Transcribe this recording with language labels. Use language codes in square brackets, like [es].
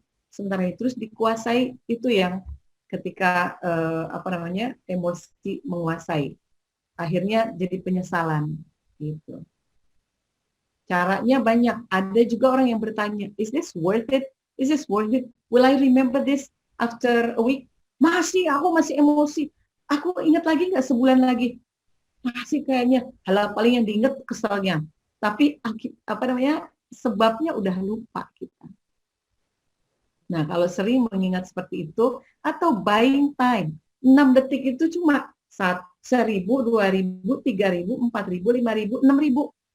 [id] Sementara itu terus dikuasai itu yang ketika emosi menguasai, akhirnya jadi penyesalan gitu. Caranya banyak. Ada juga orang yang bertanya, [en] is this worth it? Is this worth it? Will I remember this after a week? [id] Aku masih emosi. Aku ingat lagi nggak sebulan lagi? Masih kayaknya. Hal paling yang diingat keselnya. Tapi sebabnya udah lupa kita. Nah, kalau sering mengingat seperti itu, atau [en] buying time, [id] 6 detik itu cuma 1.000, 2.000, 3.000, 4.000, 5.000, 6.000.